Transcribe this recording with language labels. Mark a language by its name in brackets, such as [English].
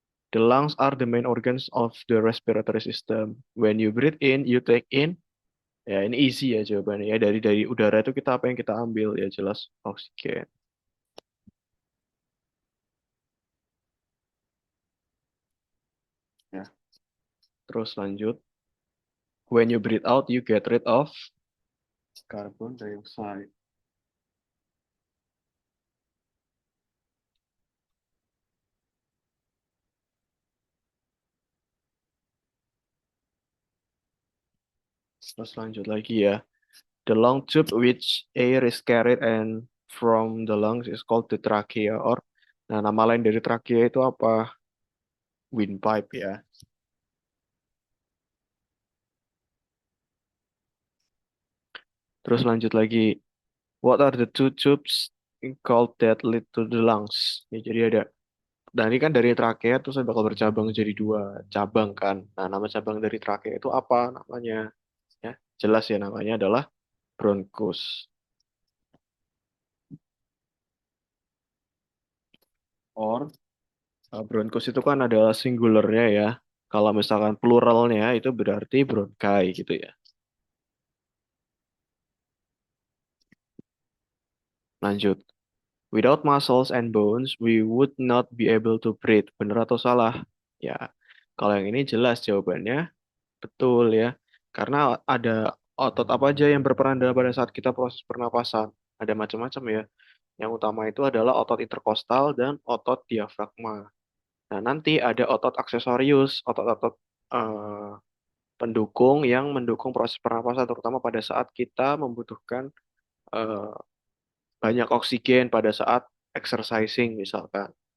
[English] The lungs are the main organs of the respiratory system. When you breathe in, you take in. [Indonesian] Ya, ini easy ya jawabannya ya. Dari udara itu kita apa yang kita ambil ya jelas oksigen. Ya. Terus lanjut. [English] When you breathe out, you get rid of carbon dioxide. [Indonesian] Terus lanjut lagi ya. [English] The long tube which air is carried and from the lungs is called the trachea or [Indonesian] nah nama lain dari trachea itu apa? [English] Windpipe ya. [Indonesian] Terus lanjut lagi. [English] What are the two tubes called that lead to the lungs? [Indonesian] Ya, jadi ada. Nah, ini kan dari trakea terus saya bakal bercabang jadi dua cabang kan. Nah, nama cabang dari trakea itu apa namanya? Ya, jelas ya namanya adalah bronchus. Or bronchus itu kan adalah singularnya ya. Kalau misalkan pluralnya itu berarti bronchi gitu ya. Lanjut. [English] Without muscles and bones, we would not be able to breathe. [Indonesian] Benar atau salah? Ya, kalau yang ini jelas jawabannya betul ya. Karena ada otot apa aja yang berperan dalam pada saat kita proses pernapasan. Ada macam-macam ya. Yang utama itu adalah otot interkostal dan otot diafragma. Nah, nanti ada otot aksesorius, otot-otot eh, pendukung yang mendukung proses pernapasan, terutama pada saat kita membutuhkan eh, banyak oksigen pada saat exercising misalkan.